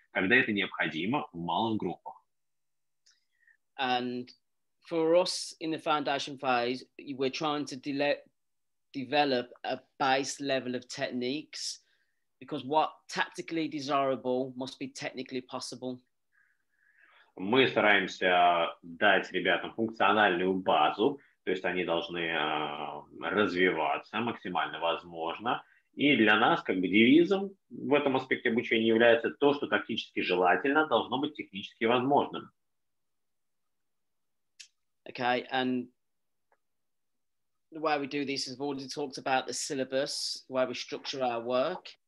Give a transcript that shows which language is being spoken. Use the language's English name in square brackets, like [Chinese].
[Russian] когда это необходимо в малых группах. [English] And for us in the foundation phase, we're trying to develop a base level of techniques, because what tactically desirable must be technically possible. [Russian] Мы стараемся дать ребятам функциональную базу, то есть они должны развиваться максимально возможно. И для нас как бы девизом в этом аспекте обучения является то, что тактически желательно, должно быть технически возможным. [English] Okay, and the way we do this is we've already talked about the syllabus, the way we structure our work.